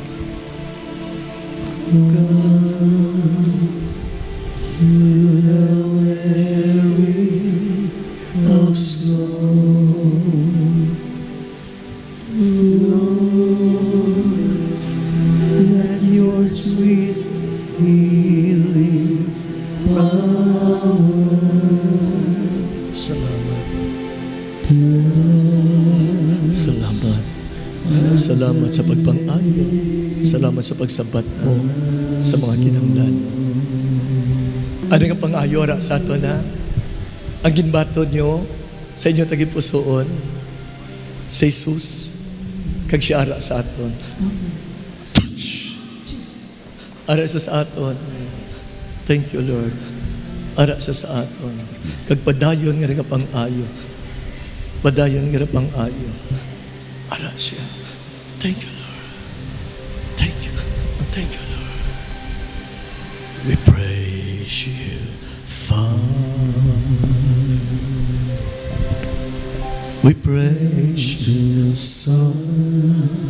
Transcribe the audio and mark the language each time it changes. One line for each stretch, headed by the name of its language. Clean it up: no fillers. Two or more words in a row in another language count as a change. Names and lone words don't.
English: Come to the weary of soul, Lord, let your sweet healing power.
Hiligaynon: Salamat. Salamat. Salamat sa pagpang-ayo. Salamat sa pagsabat mo sa mga kinahanglan. Ano nga pang-ayo ra sa ato na? Ang ginbato nyo sa inyong tagipusoon sa Jesus kag siya ara sa aton. Ara sa aton.
English: Thank you, Lord.
Hiligaynon: Ara sa aton. Kag padayon nga rin pang-ayo. Padayon nga rin pang-ayo. Ara siya.
English: Thank you, Lord. Thank you. Thank you, Lord. We praise you, Father. We praise you, Son.